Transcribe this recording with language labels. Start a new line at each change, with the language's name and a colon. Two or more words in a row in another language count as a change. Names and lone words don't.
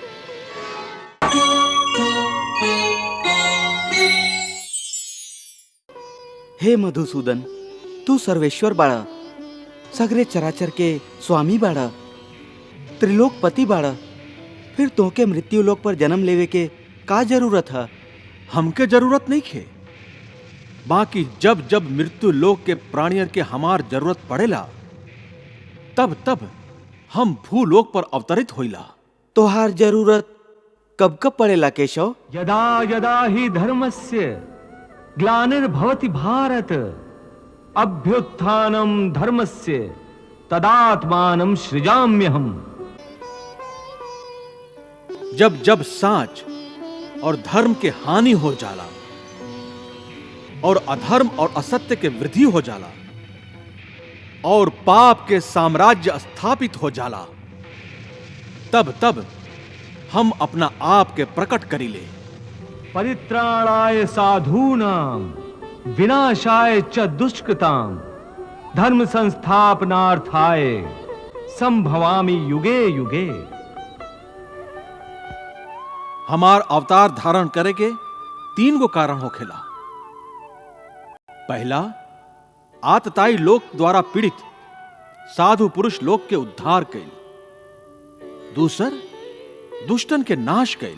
Bhojpuri: हे मधुसूदन, तू सर्वेश्वर बाड़ा, सगरे चराचर के स्वामी बाड़ा, त्रिलोकपति बाड़ा, फिर तोके मृत्यु लोक पर जन्म लेवे के का जरूरत है? हमके जरूरत नहीं खे। बाकी जब जब मृत्यु लोक के प्राणियर के हमार जरूरत पड़ेला तब तब हम भूलोक पर अवतरित होइला। तोहार जरूरत कब कब पड़ेला केशव?
Sanskrit: यदा यदा हि धर्मस्य ग्लानिर्भवति भारत अभ्युत्थानं धर्मस्य तदात्मानं सृजाम्यहम्।
Bhojpuri: जब जब साच और धर्म के हानि हो जाला और अधर्म और असत्य के वृद्धि हो जाला और पाप के साम्राज्य स्थापित हो जाला, तब तब हम अपना आप के प्रकट करीले।
Sanskrit: परित्राणाय साधूनां विनाशाय च दुष्कृतां धर्म संस्थापनार्थाय संभवामि युगे युगे।
Bhojpuri: हमार अवतार धारण करे के 3 गो कारण होखेला। पहला, आतताई लोक द्वारा पीड़ित साधु पुरुष लोक के उद्धार कैल। दूसर, दुष्टन के नाश कैल।